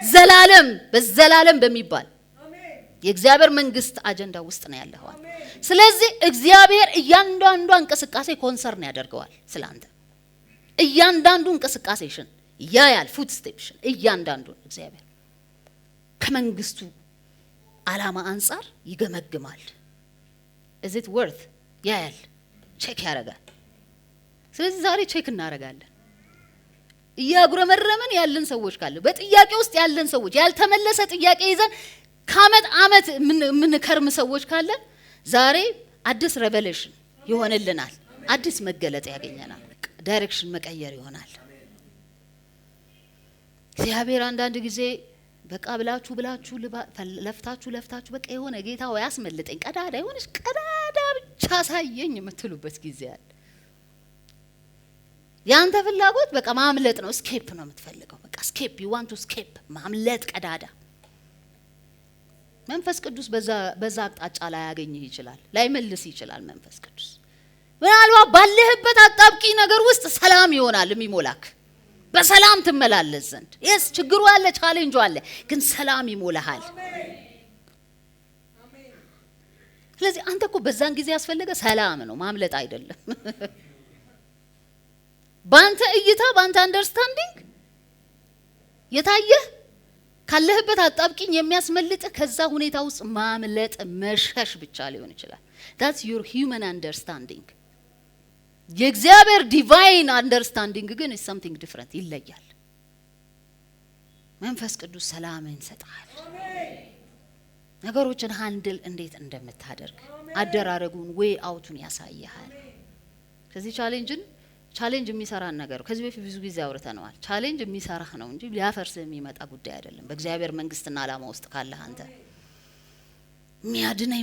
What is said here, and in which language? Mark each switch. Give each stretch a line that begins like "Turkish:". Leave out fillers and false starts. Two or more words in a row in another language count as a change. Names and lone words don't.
Amharic: በዘላለም በሚባል የእግዚአብሔር መንግስት አጀንዳ ውስጥ ነው ያለው። ስለዚህ እግዚአብሔር እያንዳንዱ እንቅስቃሴ ኮንሰርን ያደርገዋል ስላንተ። እያንዳንዱ እንቅስቃሴሽን ያያል። ፉት ስቴፕሽን እያንዳንዱ እግዚአብሔር ከመንግስቱ ዓላማ አንፃር ይገመግማል።
English: is it worth
Amharic: ያያል፣ ቼክ ያደርጋል። ስለዚህ ዛሬ ቼክ እናደርጋለን። እያጉረመረምን ያለን ሰዎች ካለ በጥያቄ ውስጥ ያለን ሰዎች ያልተመለሰ ጥያቄ ይዘን ከአመት ምን ከርም ሰዎች ካለ ዛሬ አዲስ ሬቨሌሽን ይሆንልናል። አዲስ መገለጥ ያገኘናል። ዳይሬክሽን መቀየር ይሆናል። እግዚአብሔር አንዳንድ ጊዜ በቃ ብላችሁ ለፍታችሁ በቃ የሆነ ጌታ ወይ አስመልጠኝ ቀዳዳ የሆነች ቀዳዳ ብቻ ሳየኝ የምትሉበት ጊዜ አለ። ያንተ ፍላጎት በቃ ማምለጥ ነው። ስኬፕ ነው የምትፈልገው። በቃ ስኬፕ
English: you want to escape
Amharic: ማምለጥ ቀዳዳ። መንፈስ ቅዱስ በዛ አቅጣጫ ላይ ያገኝህ ይችላል፣ ላይመልስ ይችላል። መንፈስ ቅዱስ ምናልባት ባለህበት አጣብቂ ነገር ውስጥ ሰላም ይሆናል የሚሞላክ። በሰላም ትመላለስ ዘንድ yes ችግሩ አለ፣ ቻሌንጁ አለ፣ ግን ሰላም ይሞላሃል። ስለዚህ አንተ እኮ በዛን ጊዜ ያስፈልገ ሰላም ነው፣ ማምለጥ አይደለም። ባንተ እይታ ባንተ አንደርስታንዲንግ የታየህ ካለህበት አጣብቂኝ የሚያስመልጥ ከዛ ሁኔታ ውስጥ ማምለጥ መሸሽ ብቻ ሊሆን ይችላል።
English: that's your human understanding።
Amharic: የእግዚአብሔር
English: divine understanding
Amharic: ግን
English: is something different፣
Amharic: ይለያል። መንፈስ ቅዱስ ሰላምን ይሰጣል። ነገሮችን ሃንድል እንዴት እንደምታደርግ አደራረጉን
English: way out
Amharic: ያሳያል። ከዚህ ቻሌንጅ የሚሰራን ነገር ከዚህ በፊት ብዙ ጊዜ አውርተናል። ቻሌንጅ የሚሰራህ ነው እንጂ ሊያፈርስ የሚመጣ ጉዳይ አይደለም። በእግዚአብሔር መንግስትና ዓላማ ውስጥ ካለህ አንተ የሚያድነኝ ማን